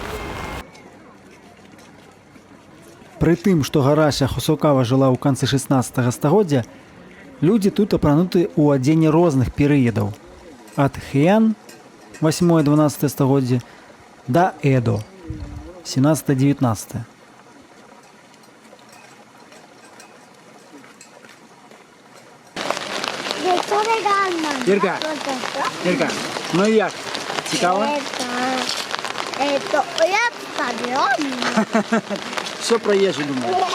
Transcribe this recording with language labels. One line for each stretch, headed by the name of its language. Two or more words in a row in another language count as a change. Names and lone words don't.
Belarusian: Пры тым, што Гарася Хосокава жыла ў канцы 16 стагоддзя, людзі тут апрануты ў адзенне розных перыядаў. Ад Хэйан, 8-12 стагоддзе, да Эдо, 17-19.
Ukrainian: Ірка, ну і як? Цікаво? Все про їжу думаю.